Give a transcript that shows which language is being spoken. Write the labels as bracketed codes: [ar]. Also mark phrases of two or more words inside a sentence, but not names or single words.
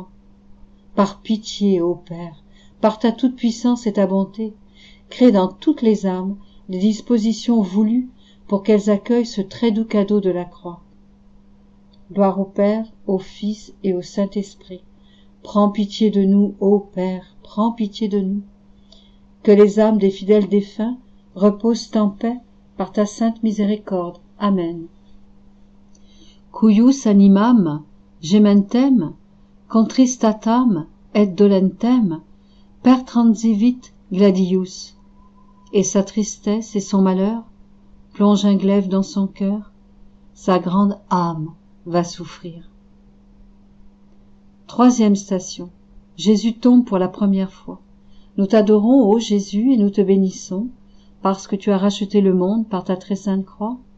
[fr] Par pitié, ô Père, par ta toute-puissance et ta bonté, crée dans toutes les âmes les dispositions voulues pour qu'elles accueillent ce très doux cadeau de la croix. Gloire au Père, au Fils et au Saint-Esprit. Prends pitié de nous, ô Père, prends pitié de nous. Que les âmes des fidèles défunts reposent en paix par ta sainte miséricorde. Amen. [la] Cuius animam gementem contristatam et dolentem per transivit gladius. [fr] Et sa tristesse et son malheur plongent un glaive dans son cœur, sa grande âme va souffrir. Troisième station. Jésus tombe pour la première fois. Nous t'adorons, ô Jésus, et nous te bénissons, parce que tu as racheté le monde par ta très sainte croix.